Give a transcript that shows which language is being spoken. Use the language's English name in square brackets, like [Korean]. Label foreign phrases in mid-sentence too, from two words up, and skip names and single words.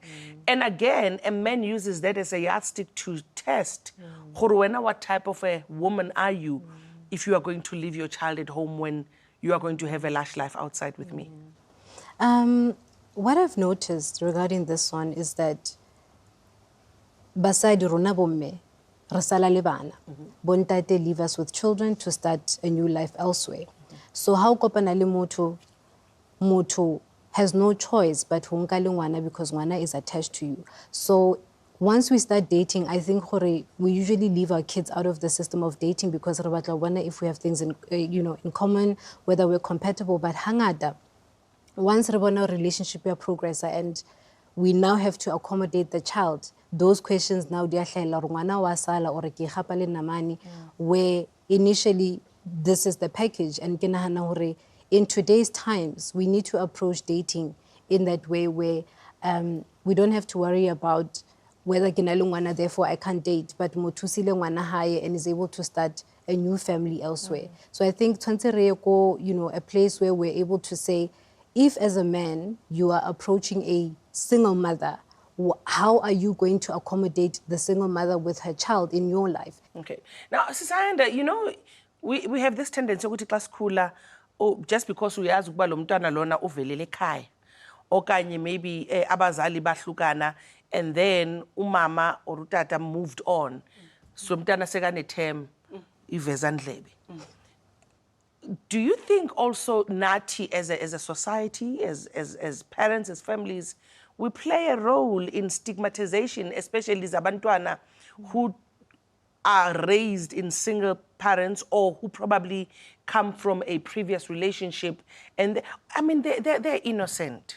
[English] And again, a man uses that as a yardstick to test what type of a woman are you if you are going to leave your child at home when you are going to have a lush life outside with me. What I've noticed regarding this one is that [Southern Sotho] basadi rona bomme re sala le bana, bontate [English] leave us with children to start a new life elsewhere. So how [Southern Sotho] kopana le motho [English] has no choice but [Southern Sotho] ho nka le ngwana [English] because ngwana is attached to you. So once we start dating, I think we usually leave our kids out of the system of dating because [Southern Sotho] re batla bona [English] if we have things in in common, whether we're compatible. But hangata, once [Southern Sotho] re bona [English] relationship ya progress and we now have to accommodate the child, those questions now [Southern Sotho] dia hlahela re ngwana wa sala [English] or [Southern Sotho] ke gapa le namane, [English] where initially this is the package, and [Southern Sotho] ke nahana hore [English] in today's times, we need to approach dating in that way where we don't have to worry about whether [Southern Sotho] ke na le ngwana, [English] therefore I can't date, but [Southern Sotho] motho o sile ngwana hae [English] and is able to start a new family elsewhere. So I think [Southern Sotho] tshwantse re ye ko, [English] a place where we're able to say, if as a man you are approaching a single mother, how are you going to accommodate the single mother with her child in your life? Okay. Now, Sisayanda, we have this tendency [Xhosa] ukuthi xa sikhula, [English] just because [Xhosa] uyazi ukuba lo mntwana lona uvelele ekhaya, okanye maybe abazali bahlukana, [English] and then umama or utata moved on, so [Xhosa] mntana sekane-term, iveza ndlebe. [English] Do you think also nathi as a society, as parents, as families, we play a role in stigmatization, especially zabantwana who are raised in single parents or who probably come from a previous relationship, and they're innocent.